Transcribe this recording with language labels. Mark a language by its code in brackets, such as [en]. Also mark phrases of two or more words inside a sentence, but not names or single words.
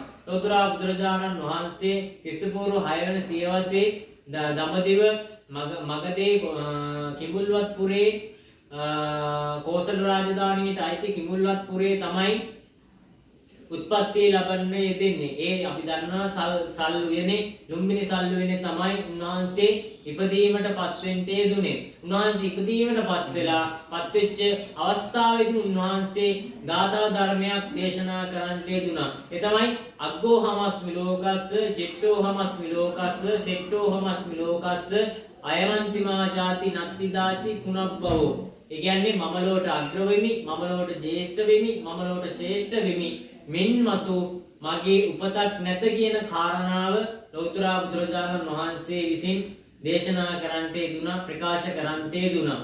[si] ලෝතර බුදුරජාණන් වහන්සේ ක්‍රිස්තුපූර්ව 6 වෙනි සියවසේ දඹදිව මගධේ කිඹුල්වත් පුරේ කෝසල රාජධානියට අයිති කිඹුල්වත් පුරේ තමයි උත්පත්ති ලබන්න යෙදෙන්නේ. ඒ අපි දන්නවා සල් උයනේ ලුම්බිනි සල් උයනේ තමයි උන්වහන්සේ ඉපදීමට පත් වෙන්න යෙදුනේ. උන්වහන්සේ ඉපදීමට පත් වෙච්ච අවස්ථාවේදී උන්වහන්සේ ගාථා ධර්මයක් දේශනා කරන්න යෙදුනා. ඒ තමයි [pi] අග්ගෝ හමස්මි ලෝකස්ස ජෙට්ටෝ හමස්මි ලෝකස්ස සෙට්ටෝ හමස්මි ලෝකස්ස අයවන්තිමා ජාති නත්ති දාති කුණබ්බවෝ. [si] ඒ කියන්නේ මම ලෝට අග්‍ර වෙමි, මම ලෝට ජේෂ්ඨ වෙමි, මම ලෝට ශ්‍රේෂ්ඨ වෙමි. මින්මතු මගේ උපතක් නැත කියන කාරණාව ලෞතර බුදුරජාණන් වහන්සේ විසින් දේශනා කරන්නට යෙදුනා, ප්‍රකාශ කරන්නට යෙදුනා.